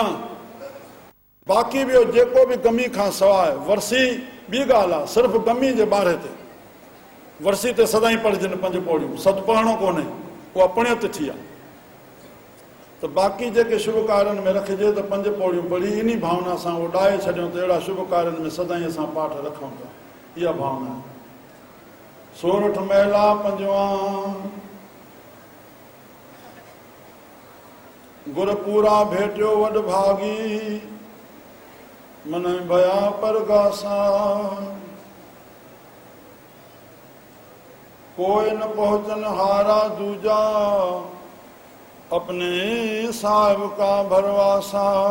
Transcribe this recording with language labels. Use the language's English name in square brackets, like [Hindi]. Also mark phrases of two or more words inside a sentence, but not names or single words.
[Sindhi] बाक़ी ॿियो जेको बि गमी खां सवाइ वर्सी ॿी ॻाल्हि आहे, सिर्फ़ु गमी जे ॿारहे ते वर्सी ते सदाईं पढ़जनि 5 पौड़ियूं, सदु पढ़णो कोन्हे, उहा पुण्यत थी आहे। त बाक़ी जेके शुभ कार्यनि में रखिजे त 5 पौड़ियूं पढ़ी इन भावना सां उहो ॾाए छॾियूं त अहिड़ा शुभ कार्यनि में सदाईं असां पाठ रखूं था, इहा भावना आहे। [Punjabi] ਸੋਰਠ ਮਹਿਲਾ 5ਵਾਂ ਗੁਰ ਪੂਰਾ ਭੇਟਿਓ ਵਡ ਭਾਗੀ, ਮਨ ਭਇਆ ਪਰਗਾਸਾ, ਕੋਈ ਨ ਪਹੁੰਚਨ ਹਾਰਾ ਦੂਜਾ, ਅਪਨੇ ਸਾਹਿਬ ਕਾ ਭਰਵਾਸਾ।